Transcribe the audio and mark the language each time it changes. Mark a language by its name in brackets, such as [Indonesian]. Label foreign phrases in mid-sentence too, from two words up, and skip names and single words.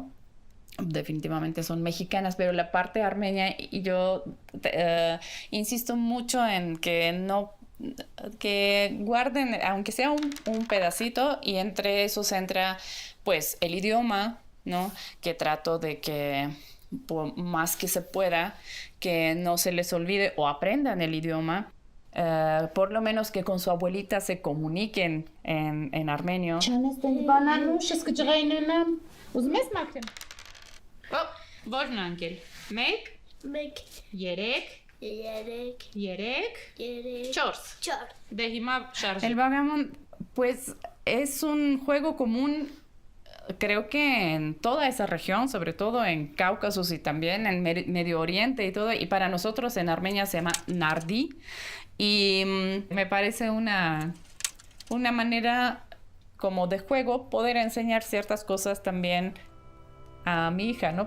[Spanish] Definitivamente son mexicanas, pero la parte armenia, y yo insisto mucho en que guarden, aunque sea un pedacito, y entre esos entra pues el idioma, ¿no? Que trato de que por más que se pueda, que no se les olvide o aprendan el idioma. Por lo menos que con su abuelita se comuniquen en armenio. [Armenian] Որն անկել։ Մեկ, երեք, չորս։ Դե հիմա շարժ։ [Spanish] El Vagamon, pues, es un juego común, creo que en toda esa región, sobre todo en Cáucaso y también en Medio Oriente y todo, y para nosotros en Armenia se llama nardi, y me parece una manera como de juego poder enseñar ciertas cosas también a mi hija, ¿no?